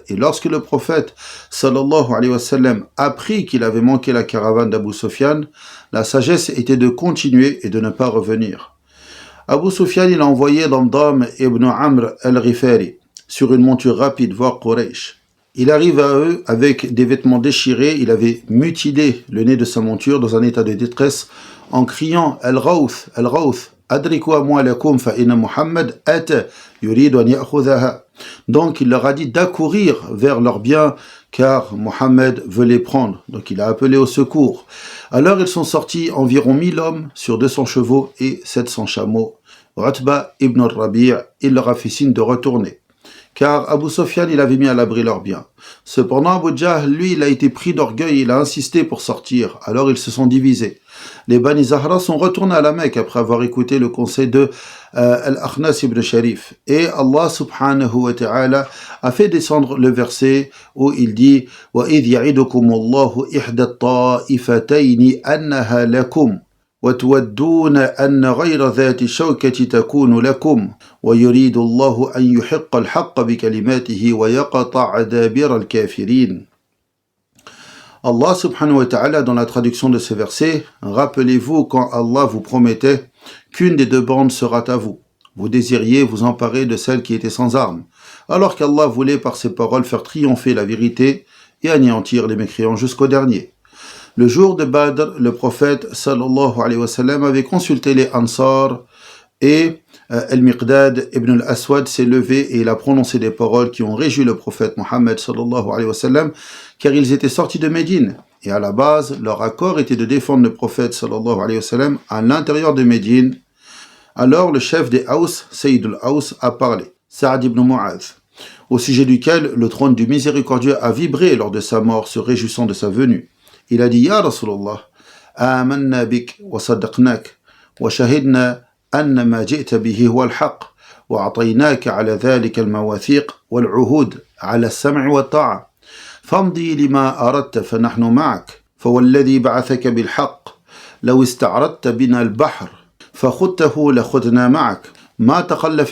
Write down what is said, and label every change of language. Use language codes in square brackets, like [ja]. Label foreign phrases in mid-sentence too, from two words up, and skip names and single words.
[fr] Et lorsque le prophète [ar] صلى الله عليه وسلم [fr] apprit qu'il avait manqué la caravane d'Abu Sufyan, la sagesse était de continuer et de ne pas revenir. Abu Sufyan, il a envoyé Damdam ibn Amr al-Ghifari sur une monture rapide voir Quraysh. Il arrive à eux avec des vêtements déchirés, il avait mutilé le nez de sa monture dans un état de détresse en criant « [ar] الغوث الغوث, أدركوا أموالكم فإن محمد أتى يريد أن يأخذها [fr] » Donc il leur a dit d'accourir vers leurs biens car Mohammed veut les prendre. Donc il a appelé au secours. Alors ils sont sortis environ 1000 hommes sur 200 chevaux et 700 chameaux. Utba ibn al-Rabi' il leur a fait signe de retourner. Car Abu Sufyan, il avait mis à l'abri leurs biens. Cependant, Abu Jahl, lui, il a été pris d'orgueil, il a insisté pour sortir. Alors ils se sont divisés. Les Bani Zahra sont retournés à la Mecque après avoir écouté le conseil de Al-Akhnas ibn Sharif. Et Allah [ar] سبحانه وتعالى [fr] a fait descendre le verset où il dit [ar] « وَإِذْ يَعِدُكُمُ اللَّهُ إِحْدَى الطَّائِفَتَيْنِ أَنَّهَا لَكُمْ وتودون أن غير ذات الشوكة تكون لكم ويريد الله أن يحق الحق بكلماته ويقطع دابر الكافرين. الله سبحانه وتعالى, [fr] dans la traduction de ce verset, rappelez-vous quand Allah vous promettait qu'une des deux bandes sera à vous. Vous désiriez vous emparer de celle qui était sans armes, alors qu'Allah voulait par ses paroles faire triompher la vérité et anéantir les mécréants jusqu'au dernier. Le jour de Badr, le prophète [ar] صلى الله عليه وسلم [fr] avait consulté les Ansar et Al-Miqdad ibn al-Aswad s'est levé et il a prononcé des paroles qui ont réjoui le prophète Mohammed [ar] صلى الله عليه وسلم, [fr] car ils étaient sortis de Médine. Et à la base, leur accord était de défendre le prophète [ar] صلى الله عليه وسلم [fr] à l'intérieur de Médine. Alors le chef des Aws, [ar] سيد الأوس, [fr] a parlé, Sa'd ibn Mu'adh, au sujet duquel le trône du miséricordieux a vibré lors de sa mort, se réjouissant de sa venue. Il a dit, [ar] يا رسول الله آمنا بك وصدقناك وشهدنا أن ما جئت به هو الحق وأعطيناك على ذلك المواثيق والعهود على السمع والطاعة فامضي لما أردت فنحن معك فوالذي بعثك بالحق لو استعرضت بنا البحر فخذته لخذنا معك ما تخلف